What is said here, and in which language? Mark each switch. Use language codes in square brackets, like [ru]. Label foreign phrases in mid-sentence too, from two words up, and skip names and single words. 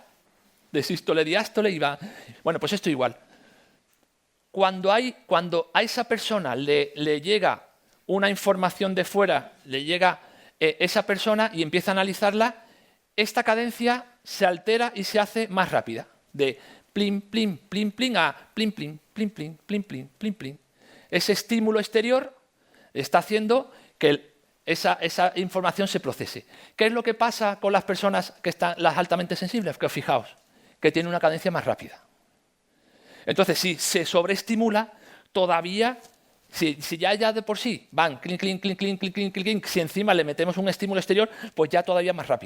[es] De sístole, diástole y va. Bueno, pues esto igual. Cuando a esa persona le llega una información de fuera, le llega esa persona y empieza a analizarla, esta cadencia se altera y se hace más rápida. De plin, plin, plin, plin a plin, plin, plin, plin, plin, plin, plin, plin. Ese estímulo exterior está haciendo que esa información se procese. ¿Qué es lo que pasa con las personas que están las altamente sensibles? Que fijaos, que tienen una cadencia más rápida. Entonces, si se sobreestimula, todavía, si ya de por sí van clink, clink, clink, clink, clink, clink, clink, si encima le metemos un estímulo exterior, pues ya todavía más rápido.